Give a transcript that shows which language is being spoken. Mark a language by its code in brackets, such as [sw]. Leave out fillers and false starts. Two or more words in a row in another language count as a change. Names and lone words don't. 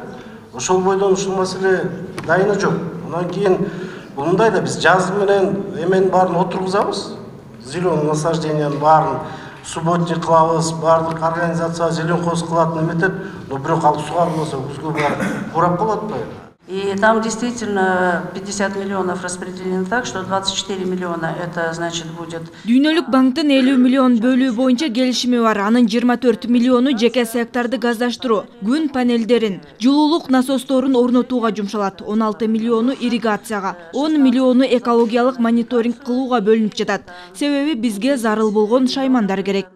[ky] Ошол бойдон ушул маселе дайыны жок. Анан кийин мындай да биз жаз менен эменин баарын отургузабыз. [ru] Зеленый насаждениянын [ky] баарын субботник кылабыз, баардык организация зеленхоз кылат неметет, но бирок ал сугарылбаса күзгө барып курап калат атпайбы? [ru] И там действительно 50 миллионов распределены так, что 24 миллиона это значит будет. [ky] Дүйнөлүк банктын 50 миллион бөлүү боюнча келишими бар. Анын 24 миллиону жеке секторду газдаштыруу, күн панелдерин, жылуулук насосторун орнотууга жумшалат. 16 миллиону ирригацияга, 10 миллиону экологиялык мониторинг кылууга бөлүнүп жатат. Себеби бизге зарыл болгон шаймандар керек.